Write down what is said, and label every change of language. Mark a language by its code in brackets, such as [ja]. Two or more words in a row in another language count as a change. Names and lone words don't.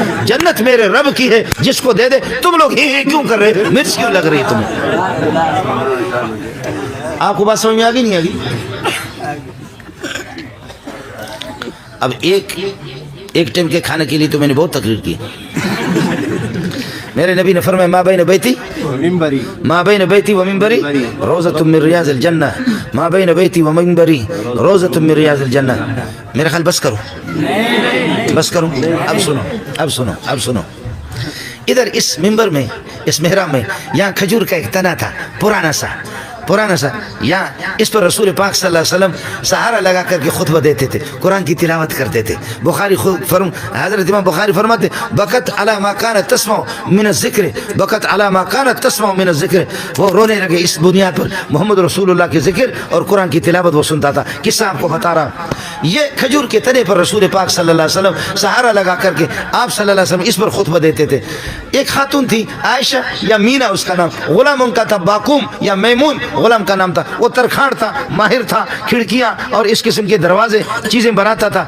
[ur] جنت میرے رب کی ہے، جس کو دے دے، تم لوگ ہی کیوں کر رہے؟ مرچ کیوں لگ رہی تمہیں؟ آپ کو بات سمجھ میں آگئی نہیں آگئی؟ اب ایک ٹائم کے کھانے کے لیے تو میں نے بہت تقریر کی۔ میرے نبی نے فرمایا [ar] ما بین بیتی ما بین بیتی و منبری روضۃ من ریاض الجنہ، ما بین بیتی و منبری روضۃ من ریاض الجنہ۔ [ur] میرا خیال بس کرو، بس کرو، اب سنو، اب سنو، اب سنو۔ ادھر اس منبر میں، اس محراب میں، یہاں کھجور کا ایک تنا تھا، پرانا سا، یہاں اس پر رسول پاک [ar] صلی اللہ علیہ وسلم [ur] سہارا لگا کر کے خطبہ دیتے تھے، قرآن کی تلاوت کرتے تھے۔ حضرت امام بخاری فرماتے [ar] بکت علی ما کانت تسمع من الذکر، بکت علی ما کانت تسمع من الذکر، [ur] وہ رونے لگے اس بنیاد پر محمد رسول اللہ کے ذکر اور قرآن کی تلاوت وہ سنتا تھا۔ قصہ آپ کو بتا رہا، یہ کھجور کے تنے پر رسول پاک [ar] صلی اللہ علیہ وسلم [ur] سہارا لگا کر کے آپ [ar] صلی اللہ علیہ وسلم [ur] اس پر خطبہ دیتے تھے۔ ایک خاتون تھی عائشہ یا مینا اس کا نام، غلام ان کا تھا باقوم یا میمون، غلام کا نام تھا، وہ ترکھاڑ تھا، ماہر تھا، کھڑکیاں اور اس قسم کے دروازے چیزیں بناتا تھا۔